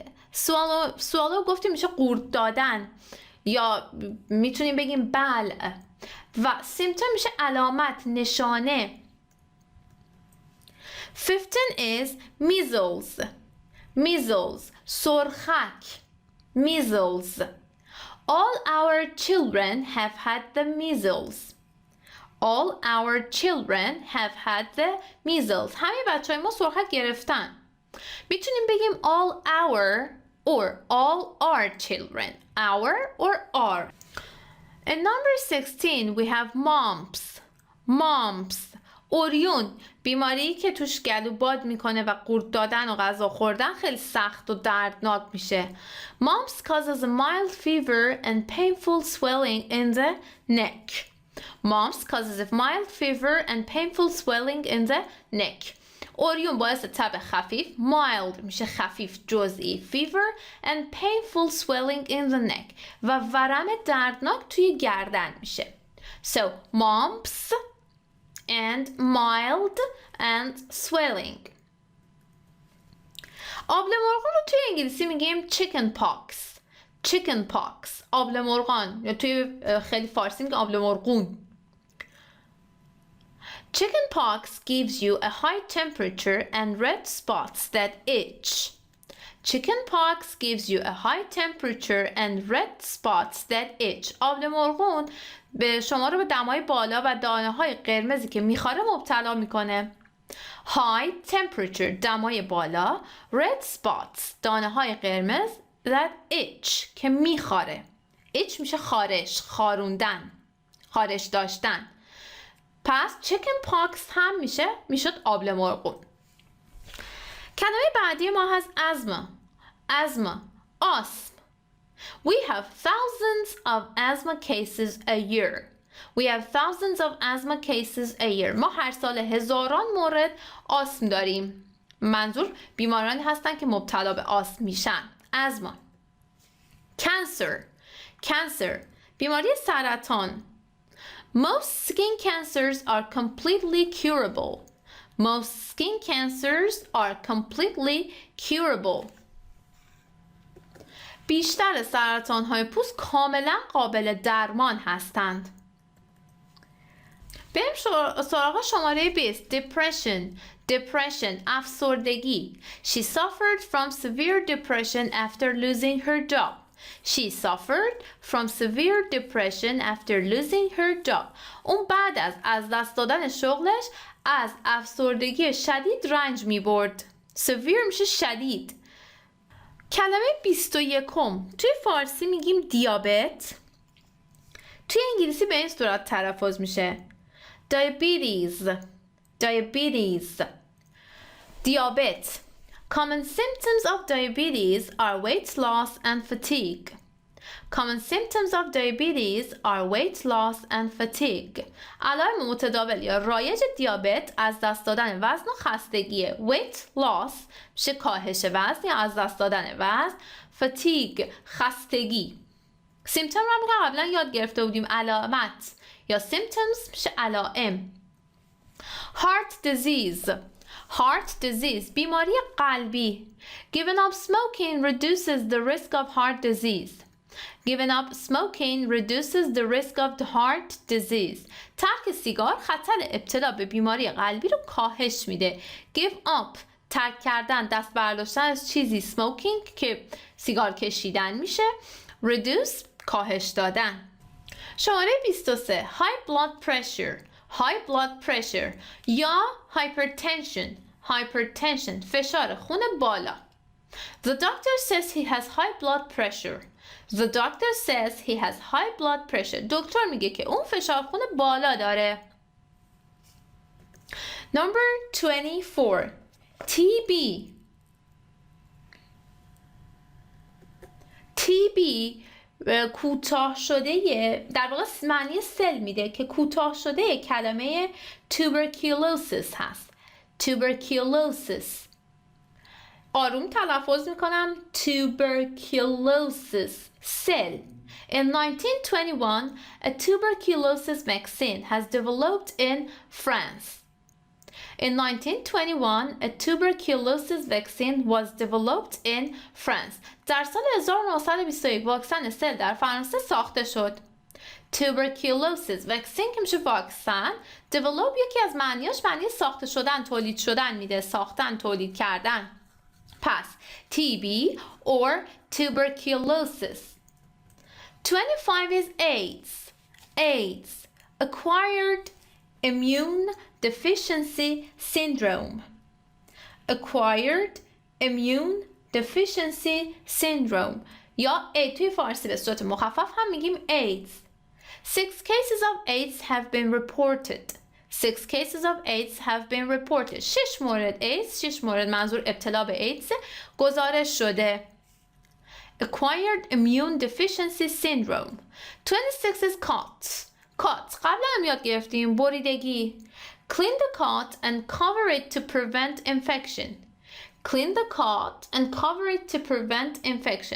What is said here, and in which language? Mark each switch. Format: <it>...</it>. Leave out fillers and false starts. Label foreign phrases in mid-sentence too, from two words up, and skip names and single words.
<fa>swallow گفتیم میشه قورت دادن یا میتونیم بگیم بلع و symptom میشه علامت، نشانه.</fa> <en>15 is measles. Measles. سرخک. Measles. All our children have had the measles. All our children have had the measles.</en> <fa>همه بچه‌های ما سرخک گرفتن. میتونیم بگیم</fa> <en>all our or all our children. Our or our. In number 16 we have mumps. Mumps.</en> <fa>اوریون، بیماری که توش گلو باد میکنه و قورت دادن و غذا خوردن خیلی سخت و دردناک میشه.</fa> <en>Mumps causes a mild fever and painful swelling in the neck. Mumps causes a mild fever and painful swelling in the neck.</en> <fa>اوریون باعث تب خفیف، mild میشه خفیف جزئی،</fa> <en>fever and painful swelling in the neck</en> <fa>و ورم دردناک توی گردن میشه.</fa> <en>So mumps and mild and swelling.</en> <fa>آبله مرغان رو توی انگلیسی میگیم</fa> <en>chicken pox. Chicken pox.</en> <fa>آبله مرغان یا توی خیلی فارسی میگیم آبله مرغون.</fa> <en>Chicken pox gives you a high temperature and red spots that itch. Chickenpox gives you a high temperature and red spots that itch.</en> <fa>آبله مرغون به شما رو به دمای بالا و دانه های قرمزی که میخواره مبتلا میکنه.</fa> <en>High temperature</en> <fa>دمای بالا،</fa> <en>red spots</en> <fa>دانه های قرمز،</fa> <en>that itch</en> <fa>که میخواره. itch میشه خارش، خاروندن، خارش داشتن. پس chickenpox هم میشد آبله مرغون. کلمه بعدی ما هست asthma، آسم.</fa> <en>We have thousands of asthma cases a year. We have thousands of asthma cases a year.</en> <fa>ما هر سال هزاران مورد آسم داریم. منظور بیمارانی هستن که مبتلا به آسم میشن. asthma. cancer بیماری سرطان.</fa> <en>Most skin cancers are completely curable. Most skin cancers are completely curable.</en> <fa>بیشتر سرطان‌های پوست کاملا قابل درمان هستند. بریم سراغ شماره 20. Depression افسردگی.</fa> <en>She suffered from severe depression after losing her job. She suffered from severe depression after losing her job.</en> <fa>اون بعد از دست دادن شغلش از افسردگی شدید رنج می برد. severe میشه شدید. کلمه 21 توی فارسی میگیم دیابت. توی انگلیسی به این صورت تلفظ میشه diabetes. دیابت.</fa> <en>Common symptoms of diabetes are weight loss and fatigue. Common symptoms of diabetes are weight loss and fatigue.</en> <fa>علائم متداول یا رایج دیابت از دست دادن وزن و خستگیه.</fa> <en>weight loss</en> <fa>میشه کاهش وزن یا از دست دادن وزن. fatigue خستگی. symptom رو هم قبلا یاد گرفته بودیم، علامت یا symptoms میشه علائم.</fa> <en>heart disease</en> <fa>بیماری قلبی.</fa> <en>giving up smoking reduces the risk of heart disease. Giving up smoking reduces the risk of the heart disease.</en> <fa>ترک سیگار خطر ابتلا به بیماری قلبی رو کاهش میده.</fa> <en>Give up</en> <fa>ترک کردن، دست برداشتن از چیزی. smoking که سیگار کشیدن میشه. reduce کاهش دادن. شماره 23.</fa> <en>high blood pressure</en> <fa>یا hypertension فشار خون بالا.</fa> <en>The doctor says he has high blood pressure. The doctor says he has high blood pressure.</en> <fa>دکتر میگه که اون فشار خون بالا داره.</fa> <en>Number 24.</en> <fa>TB کوتاه شده، در واقع معنی سل میده که کوتاه شده کلمه tuberculosis هست. tuberculosis آروم تلفظ میکنم tuberculosis سل.</fa> <en>In 1921 a tuberculosis vaccine has developed in France. In 1921 a tuberculosis vaccine was developed in France.</en> <fa>در سال 1921 واکسن سل در فرانسه ساخته شد.</fa> <en>tuberculosis vaccine</en> <fa>که میشه واکسن. develop یکی از معنیاش معنی ساخته شدن، تولید شدن میده. ساختن، تولید کردن. پس</fa> <en>TB or tuberculosis. 25 is AIDS. Acquired immune deficiency syndrome. Acquired immune deficiency syndrome</en> <fa>یا توی فارسی به صورت مخفف هم میگیم AIDS.</fa> <en>6 cases of AIDS have been reported. 6 cases of AIDS have been reported.</en> <fa>6 مورد AIDS، 6 مورد منظور ابتلا به ایدز گزارش شده.</fa> <en>Acquired immune deficiency syndrome. 26 is cut.</en> <fa>قبلا هم یاد گرفتیم بریدگی.</fa> <en>Clean the cut and cover it to prevent infection. Clean the cut and cover it to prevent infection.</en>